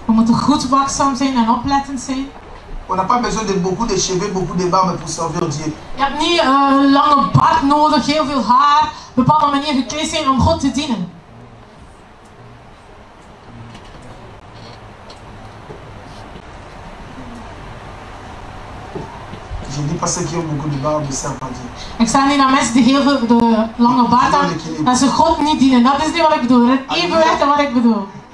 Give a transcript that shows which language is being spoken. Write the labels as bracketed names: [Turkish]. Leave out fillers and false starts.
[Dutch] We moeten goed waakzaam zijn en oplettend zijn. [French] On n'a pas besoin de beaucoup de cheveux, beaucoup de barbe pour servir Dieu. [Dutch] Je hebt niet een lange baard nodig, heel veel haar, bepaalde manier gekleed zijn om God te dienen. [French] Je dis pas ceux qui ont beaucoup de barbe ne servent pas Dieu. [Dutch] Ik zeg niet dat mensen die heel veel de lange baard hebben, dat ze God niet dienen. Dat is niet wat ik bedoel. Het is evenwicht en wat ik bedoel.